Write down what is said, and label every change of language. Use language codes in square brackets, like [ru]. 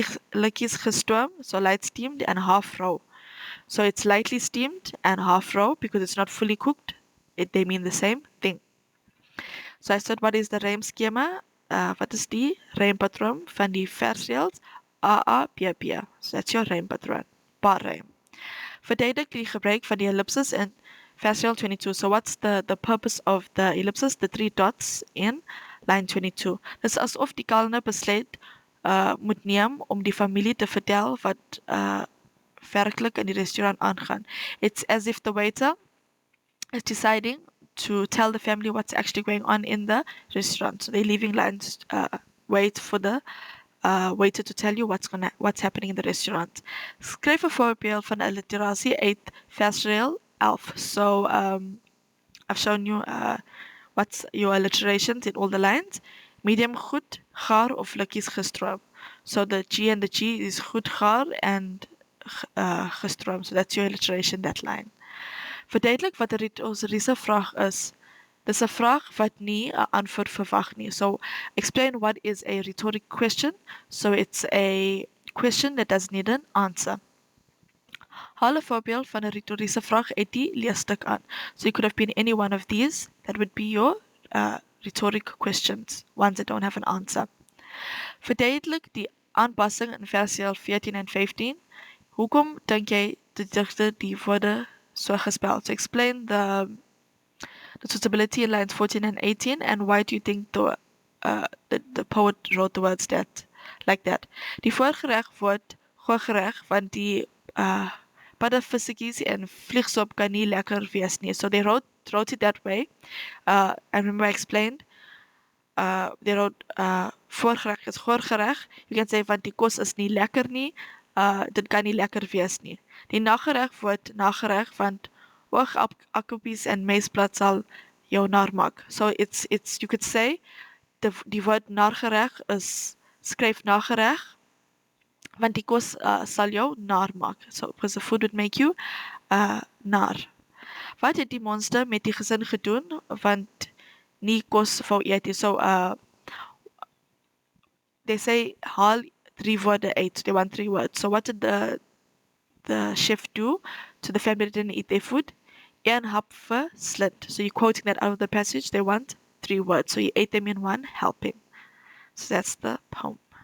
[af] Likkies gestoom, [en] so light steamed, and half raw. So it's lightly steamed and half raw because it's not fully cooked. They mean the same thing. So I said, what is the rhyme schema? [af] Wat is die rympatroon van die versdeels? AAPP. [en] So that's your rhyme patroon. Paar rhyme. [af] Verduidelik die gebruik van die ellipsis in versdeel 22. [en] So what's the purpose of the ellipsis? The 3 dots in line 22. [af] Dit is asof die kalender besluit moet neem om die familie te vertel werklik in die restaurant aangaan. [en] It's as if the waiter is deciding to tell the family what's actually going on in the restaurant. So they're leaving lines, wait for the waiter to tell you what's happening in the restaurant. [af] Skryf 'n voorbeeld van 'n literasie uit versreel 11. [en] So I've shown you what's your alliterations in all the lines. [af] Medium goed, gaar of likkies gestroom. [en] So the G and the G is goed gaar and gestroom. So that's your alliteration, that line. [af] Verduidelik wat ons vraag is. Dis 'n vraag wat nie 'n antwoord verwag nie. [en] So explain what is a rhetoric question. So it's a question that does need an answer. [af] Haal 'n voorbeeld van 'n retoriese vraag uit die leesstuk aan. [en] So you could have been any one of these. That would be your rhetoric questions, ones that don't have an answer. [af] Verduidelik die aanpassing in versieel 14 en 15. Hoekom dink jy die digter die woorde so gespel? [en] So explain the suitability in lines 14 and 18, and why do you think the poet wrote the words like that? [af] Die voorgereg word voorgereg want die paddevissetjies en vliegsop kan nie lekker wees nie. [en] So they wrote it that way. And remember I explained, they wrote voorgereg is voorgereg. You can say [af] want die kos is nie lekker nie, dit kan nie lekker wees nie. Die nagereg word nagereg want oogakkopies en meesblad sal jou nar maak. [en] So it's you could say [af] die woord nagereg is skryf nagereg want die kos sal jou nar maak. [en] So because the food would make you nar. [af] Wat het die monster met die gesin gedoen want nie kos wou eet nie. [en] So they say [af] haal 3 woorde uit. [en] They want 3 words. So what did the chef do to the family that didn't eat their food? [af] Een hap verslind. [en] So you're quoting that out of the passage. They want 3 words. So you ate them in one helping. So that's the poem.